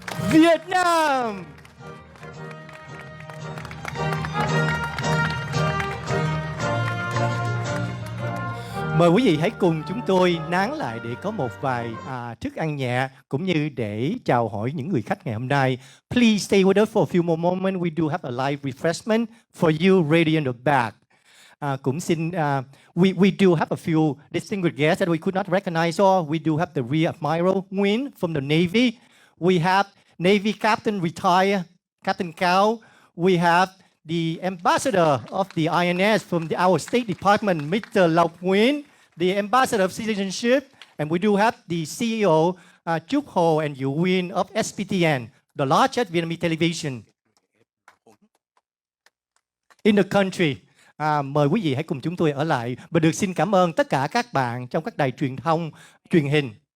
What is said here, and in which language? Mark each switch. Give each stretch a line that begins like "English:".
Vietnamese: Việt Nam! Mời quý vị hãy cùng chúng tôi nán lại để có một vài thức ăn nhẹ cũng như để chào hỏi những người khách ngày hôm nay.
English: Please stay with us for a few more moments. We do have a live refreshment for you ready in the back.
Vietnamese: Cũng xin
English: we do have a few distinguished guests that we could not recognize. So we do have the Rear Admiral Nguyen from the Navy. We have Navy Captain retired Captain Cao. We have the Ambassador of the INS from our State Department, Mr. Lộc Nguyen, the Ambassador of Citizenship, and we do have the CEO, Chúc Hồ and Yu Nguyen of SPTN, the largest Vietnamese television in the country.
Vietnamese: Mời quý vị hãy cùng chúng tôi ở lại và được xin cảm ơn tất cả các bạn trong các đài truyền thông, truyền hình.